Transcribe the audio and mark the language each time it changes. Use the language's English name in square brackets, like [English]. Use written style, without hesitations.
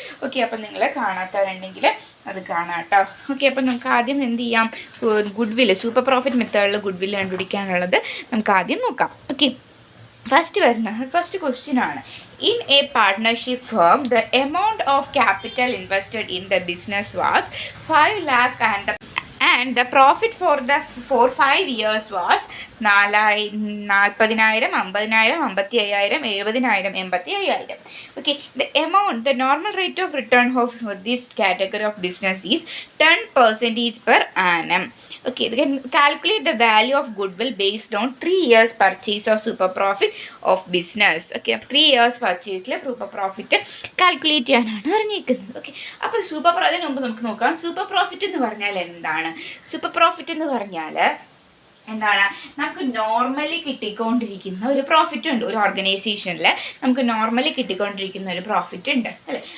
[Malayalam] Okay, അപ്പം നിങ്ങൾ കാണാത്തവരുണ്ടെങ്കിൽ അത് കാണാം കേട്ടോ. ഓക്കെ, അപ്പം നമുക്ക് ആദ്യം എന്ത് ചെയ്യാം, ഗുഡ് വില്ല് സൂപ്പർ പ്രോഫിറ്റ് മെത്തേഡിൽ ഗുഡ് വില്ല് കണ്ടുപിടിക്കാനുള്ളത് നമുക്ക് ആദ്യം നോക്കാം. ഓക്കെ, ഫസ്റ്റ് ക്വസ്റ്റ്യൻ ആണ്. [English] In a partnership firm, the amount of capital invested in the business was 5 lakh and the profit for 5 years was 40,000, 50,000, 55,000, 70,000, 85,000. Okay, the normal rate of return of this category of business is 10% per annum. Okay, they can calculate the value of goodwill based on 3 years purchase of super profit of business. Okay, 3 years purchase le super profit calculate [Malayalam] ചെയ്യാനാണ് പറഞ്ഞിരിക്കുന്നത്. Okay, അപ്പോൾ super profit മുമ്പ് നമുക്ക് നോക്കാം. Super profit എന്ന് പറഞ്ഞാൽ എന്താണ്? Super profit എന്ന് പറഞ്ഞാൽ എന്താണ്, നമുക്ക് നോർമലി കിട്ടിക്കൊണ്ടിരിക്കുന്ന ഒരു പ്രോഫിറ്റ് ഉണ്ട്. ഒരു ഓർഗനൈസേഷനിൽ നമുക്ക് നോർമലി കിട്ടിക്കൊണ്ടിരിക്കുന്ന ഒരു പ്രോഫിറ്റ് ഉണ്ട് അല്ലേ.